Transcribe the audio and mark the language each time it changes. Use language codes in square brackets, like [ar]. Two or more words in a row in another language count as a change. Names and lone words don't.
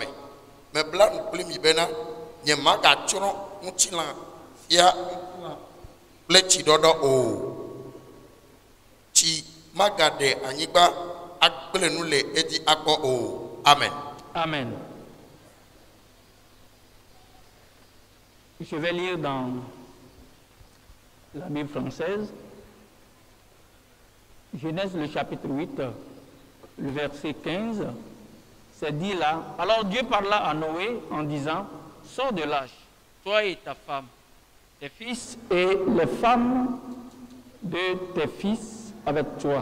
[ee] Mebla nu kple mi bena nye magatsrɔ̃ ŋutilã fia kple tsiɖɔɖɔ o. Tsi magaɖe anyigba agblẽ nu le edzi akpɔ o. Amen. Amen. [fr] Je vais lire dans la Bible française, Genèse le chapitre 8, le verset 15, c'est dit là, alors Dieu parla à Noé en disant, sors de l'âge, toi et ta femme, tes fils et les femmes de tes fils avec toi.